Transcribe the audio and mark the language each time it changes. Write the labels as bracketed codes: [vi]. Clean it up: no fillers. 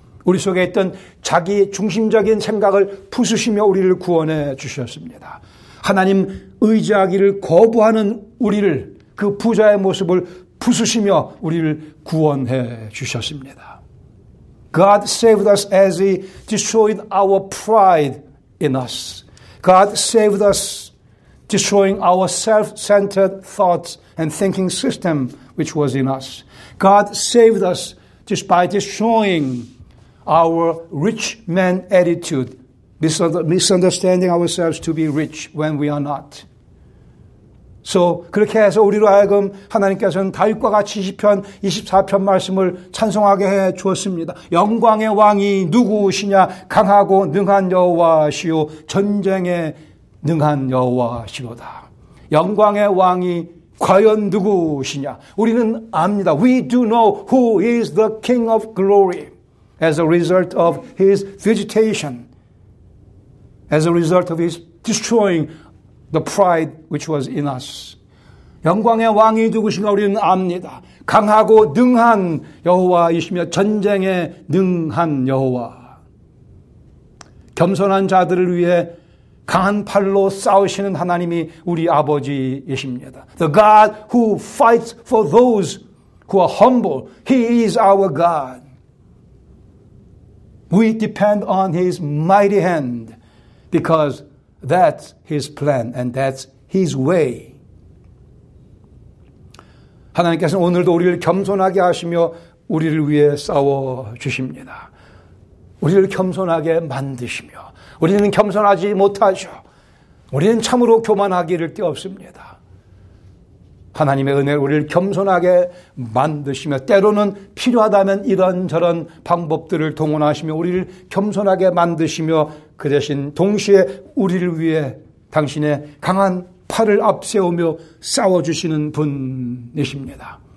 [ko] 우리 속에 있던 자기 중심적인 생각을 부수시며 우리를 구원해 주셨습니다. 하나님 의지하기를 거부하는 우리를 그 부자의 모습을 부수시며 우리를 구원해 주셨습니다. [en] God saved us as He destroyed our pride in us. God saved us destroying our self-centered thoughts and thinking system which was in us. God saved us just by destroying our rich man attitude, misunderstanding ourselves to be rich when we are not. [ko] So 그렇게 해서 우리로 하여금 하나님께서는 다윗과 같이 시편 24편 말씀을 찬송하게 해 주었습니다. 영광의 왕이 누구시냐? 강하고 능한 여호와시오 전쟁에 능한 여호와시로다. 영광의 왕이 과연 누구시냐? 우리는 압니다. [en] We do know who is the King of glory as a result of His visitation, as a result of His destroying the pride which was in us. [ko] 영광의 왕이 누구신가 우리는 압니다. 강하고 능한 여호와이시며 전쟁에 능한 여호와. 겸손한 자들을 위해 강한 팔로 싸우시는 하나님이 우리 아버지이십니다. [en] The God who fights for those who are humble. He is our God. We depend on His mighty hand because that's His plan and that's His way. [ko] 하나님께서는 오늘도 우리를 겸손하게 하시며 우리를 위해 싸워 주십니다. 우리를 겸손하게 만드시며 우리는 겸손하지 못하죠. 우리는 참으로 교만하기를 게 없습니다. 하나님의 은혜로 우리를 겸손하게 만드시며 때로는 필요하다면 이런저런 방법들을 동원하시며 우리를 겸손하게 만드시며 그 대신 동시에 우리를 위해 당신의 강한 팔을 앞세우며 싸워주시는 분이십니다.